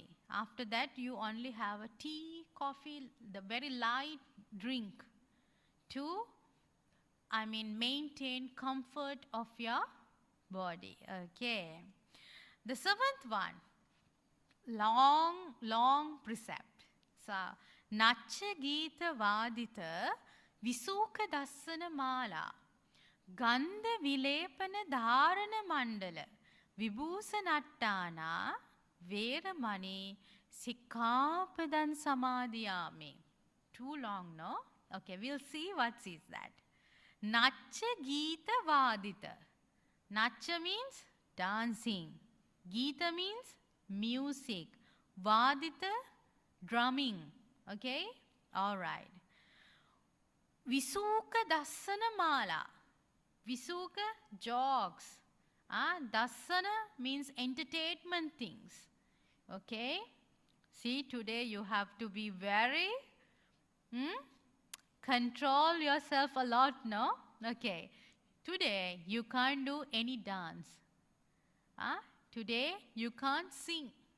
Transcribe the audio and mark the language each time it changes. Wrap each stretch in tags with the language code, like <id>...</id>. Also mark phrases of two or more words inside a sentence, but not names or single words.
<en>After that you only have a tea, coffee, the very light drink to maintain comfort of your body. Okay. The 7th one, long precept. So,</en> <pi>Nacha Gita Vadita Visuka Dassana Mala Gandha Vilepana Dharana Mandala Vibhusanattana Veramani Sikkapadan Samadhiyami.</pi> <en>Too long, no? Okay, we'll see what is that.</en> <pi>Nacha Gita Vadita.</pi> <en>Nacha means dancing. Gita means music. Vadita, drumming. Okay? Alright.</en> <pi>Visuka Dassana Mala.</pi> <en>Visuka, jokes. Dassana means entertainment things. Okay? See, today you have to be very, control yourself a lot, no? Okay. Today you can't do any dance. Today you can't sing.</en>